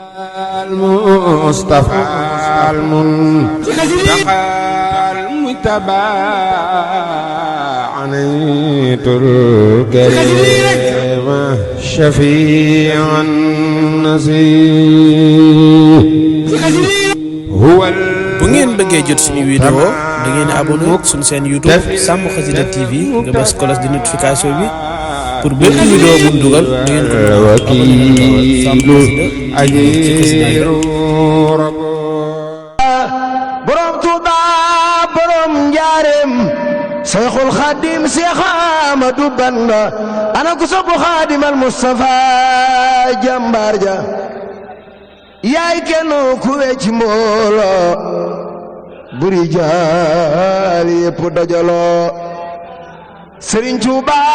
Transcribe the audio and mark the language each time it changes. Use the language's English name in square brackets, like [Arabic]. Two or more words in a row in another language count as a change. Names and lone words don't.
[Arabic] المصطفى المنتقى المجتبى عنيت الكريم شفيع النزيه هو [Wolof] bu ngeen bëggee jot suñu vidéo da ngeen di abonné suñu chaîne YouTube Sàmm Xasida TV nga bës [French] cloche de notification [Wolof] bi pour bépp vidéo bu dugal da ngeen ko wakiilu ajiru borom Tuuba borom njaareem Seexul Xaadim Seex Ahmadu Bamba ana ku sopp Xaadim al Mustafa jàmbaar ja yaay kenn ku wecc mbooloo buri jaal yépp dajaloo Sëriñ Tuuba